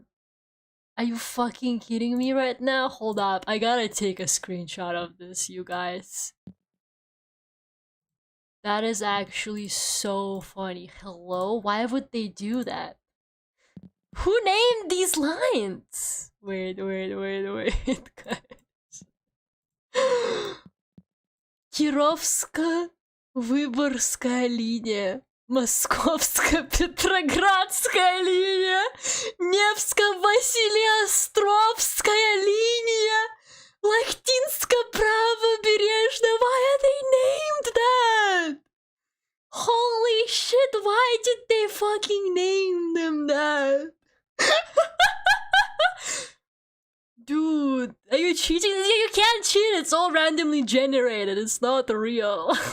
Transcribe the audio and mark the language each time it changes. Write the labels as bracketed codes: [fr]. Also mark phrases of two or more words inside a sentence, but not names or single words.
[en] Are you fucking kidding me right now? Hold up, I gotta take a screenshot of this, you guys. That is actually so funny. Hello? Why would they do that? Who named these lines? Wait, guys. [ru] Кировская Выборгская линия, Московская Петроградская линия, Невско-Василеостровская линия, Лахтинско-Правобережная. [en] Why are they named that? Holy shit, why did they fucking name them that? Dude, are you cheating? You can't cheat, it's all randomly generated, it's not real.